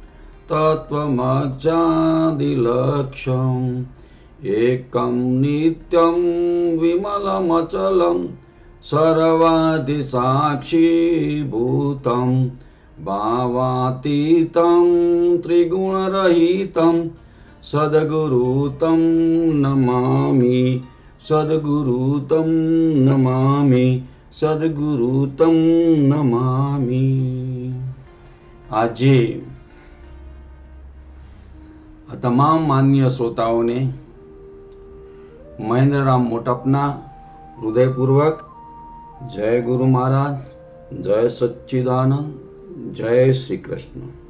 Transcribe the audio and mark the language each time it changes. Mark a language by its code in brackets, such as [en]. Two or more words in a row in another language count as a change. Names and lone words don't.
[sa] तत्त्वमक्षादिलक्ष्यम् एकं नित्यं विमलमचलं सर्वादिसाक्षीभूतं भावातीतं त्रिगुणरहितं सद्गुरुतं नमामि सद्गुरुतं नमामि सद्गुरुतं नमामि। [gu] આજે તમામ માન્ય શ્રોતાઓને મહેન્દ્રરામ મોટપના હૃદયપૂર્વક જય ગુરુ મહારાજ, જય સચ્ચિદાનંદ, જય શ્રી કૃષ્ણ।